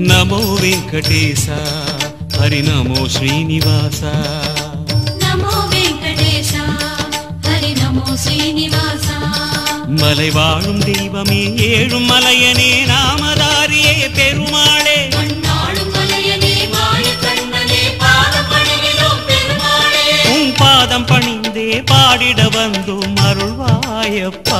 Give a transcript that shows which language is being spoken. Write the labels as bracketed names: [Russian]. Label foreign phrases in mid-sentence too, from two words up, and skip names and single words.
[Telugu] నమో వెంకటేశ హరి నమో శ్రీనివాస నమో వెంకటేశ హరి నమో శ్రీనివాస [Tamil] மலை வாழும் தெய்வமே ஏழும் மலையனே நாமதாரியே பெருமாளே மண்ணாளும் மலையனே மாய கண்ணனே பாதம் பணிகிறோம் பெருமாளே உன் பாதம் பணிந்தே பாடிட வந்தோம் அருள்வாயப்பா